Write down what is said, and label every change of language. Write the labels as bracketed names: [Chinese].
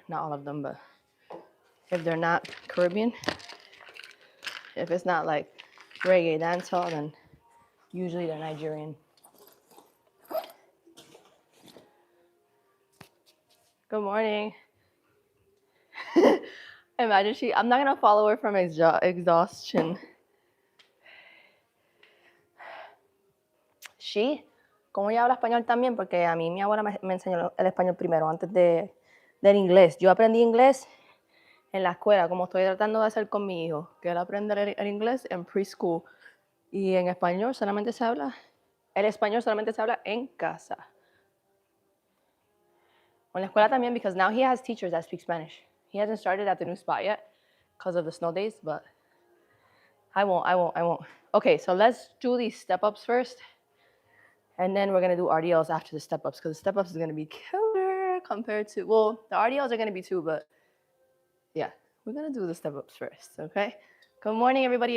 [English] Not all of them, but if they're not Caribbean, if it's not like reggae dancehall, then usually they're Nigerian. Good morning. Imagine I'm not gonna follow her from exhaustion. [Spanish] She, como ella habla español también, porque a mí mi abuela me enseñó el español primero, antes del inglés. Yo aprendí inglés en la escuela, como estoy tratando de hacer con mi hijo, que él aprende el inglés en preschool. Y en español solamente se habla, el español solamente se habla en casa. En la escuela también, [English] because now he has teachers that speak Spanish. He hasn't started at the new spot yet because of the snow days, but I won't. Okay, so let's do these step-ups first. And then we're gonna do RDLs after the step-ups, because the step-ups is gonna be killer compared to, well, the RDLs are gonna be too, but yeah, we're gonna do the step-ups first, okay? Good morning, everybody.